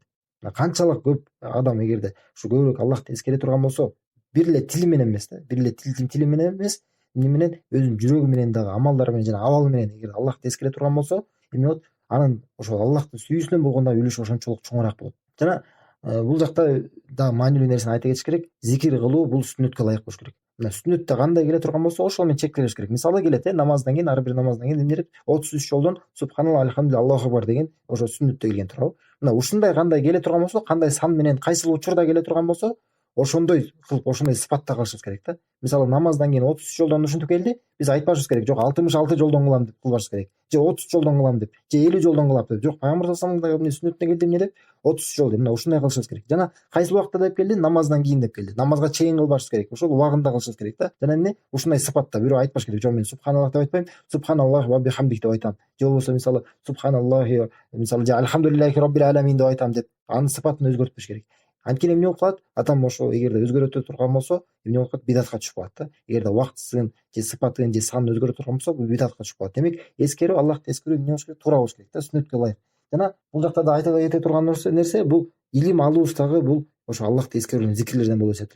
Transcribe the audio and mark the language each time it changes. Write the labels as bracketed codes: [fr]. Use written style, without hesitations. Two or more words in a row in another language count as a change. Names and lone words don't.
[ky] Канчалык көп адам эгерде ушу көбүрөөк Аллахты эскере турган болсо, бир эле тили менен эмес, эмне менен өзүнүн жүрөгү менен дагы, амалдары менен жана абалы менен эгер Аллахты эскере турган болсо, эмне болот? Анын ошол Аллахтын сүйүүсүнөн болгон дагы үлүшү ошончолук чоңураак болот. Жана бул жакта дагы маанилүү нерсени айта кетиш керек. Зикир кылуу бул сүннөткө ылайык болуш керек. Мына сүннөттө кандай келе турган болсо, ошол менен чектелиш керек. Мисалы келет, намаздан кийин, ар бир намаздан кийин эмне дейт? 33 жолдон субханалла, альхамдулилля, [ar] الله أكبر [ky] деген ошо сүннөттө келген туурабы? Мына ушундай кандай келе турган болсо, кандай сан менен кайсыл учурда келе турган болсо, ошондой кылып, ошондой сыпатта кылышыбыз керек да. Мисалы намаздан кийин 33 жолдон ушинтип келди, биз айтпашыбыз керек. Жок, 66 жолдон кылам деп кылбашыбыз керек. Же 30 жолдон кылам деп, же 50 жолдон кылам деп. Жок, пайгамбар [ar] صلى الله عليه وسلم [ky] сүннөттө келди эмне деп? 33 жол деп. Мына ушундай кылышыбыз керек. Жана кайсыл убакта деп келди? Намаздан кийин деп келди. Намазга чейин кылбашыбыз керек. Ошол убагында кылышыбыз керек да. Жана эмне? Ушундай сыпатта бирөө айтпаш керек. Жок, мен субханаллах деп айтпайм, [ar] سبحان الله وبحمده [ky] деп айтам. Же болбосо мисалы субханаллахи, мисалы же [ar] الحمد لله رب العالمين [ky] деп айтам деп, анын сыпатын өзгөртпөш керек. Анткени эмне болуп калат? Адам ошо эгерде өзгөртө турган болсо, эмне болуп калат? Бидатка түшүп калат да. Эгерде убактысын же сыпатын же санын өзгөртө турган болсо, бул бидатка түшүп калат. Демек, эскерүү, Аллахты эскерүү эмне болуш керек? Туура болуш керек да, сүннөткө ылайык. Жана бул жакта да айта кете турган нерсе бул илим алуубуз дагы бул ошо Аллахты эскерүүнүн зикирлерден болуп эсептелет.